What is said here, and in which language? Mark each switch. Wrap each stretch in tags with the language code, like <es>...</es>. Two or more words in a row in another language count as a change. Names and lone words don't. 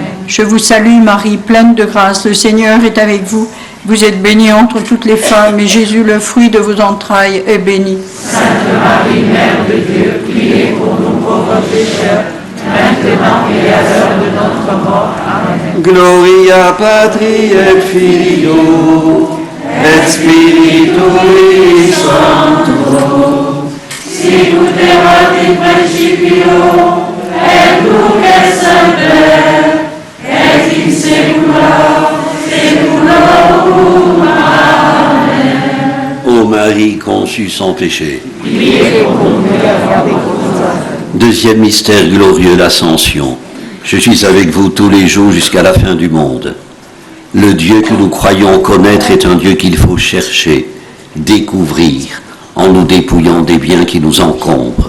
<fr>Je vous salue Marie, pleine de grâce, le Seigneur est avec vous. Vous êtes bénie entre toutes les femmes, et Jésus, le fruit de vos entrailles, est béni. Sainte Marie, Mère de Dieu, priez pour nous pauvres pécheurs, maintenant et à l'heure de notre mort. Amen.</fr> <la>Gloria Patri et Filio et Spiritui Sancto. Sicut erat in principio, et nunc et semper, et in saecula saeculorum. Amen.</la> <fr>Marie conçue sans péché. Priez pour nous avec vos âmes. Deuxième mystère glorieux, l'Ascension. Je suis avec vous tous les jours jusqu'à la fin du monde. Le Dieu que nous croyons connaître est un Dieu qu'il faut chercher, découvrir, en nous dépouillant des biens qui nous encombrent.</fr>